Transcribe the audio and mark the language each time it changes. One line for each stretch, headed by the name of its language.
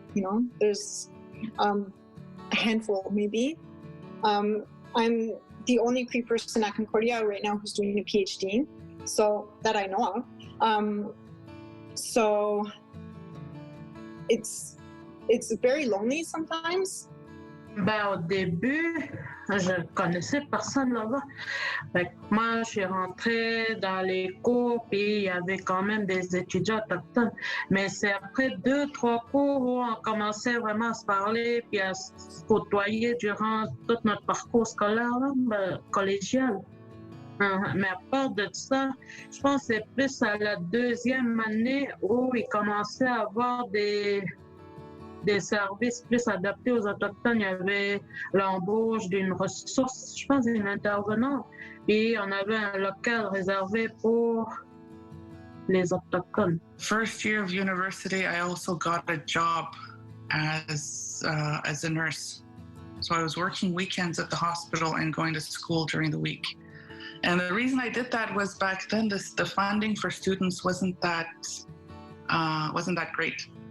English: You know, there's a handful maybe. I'm the only Cree person at Concordia right now who's doing a PhD, so that I know of. So it's very lonely sometimes.
French: Ben, au début, je connaissais personne là-bas. Fait que moi, je suis rentrée dans les cours, puis il y avait quand même des étudiants autochtones. Mais c'est après 2-3 cours où on commençait vraiment à se parler, puis à se côtoyer durant tout notre parcours scolaire, là, collégial. Mais à part de ça, je pense que c'est plus à la 2e année où il commençait à avoir des des services plus adaptés aux Autochtones. Il y avait l'embauche d'une ressource, je pense, d'une intervenante. Et on avait un local réservé pour les Autochtones.
English: First year of university, I also got a job as a nurse. So I was working weekends at the hospital and going to school during the week. And the reason I did that was back then the funding for students wasn't that great.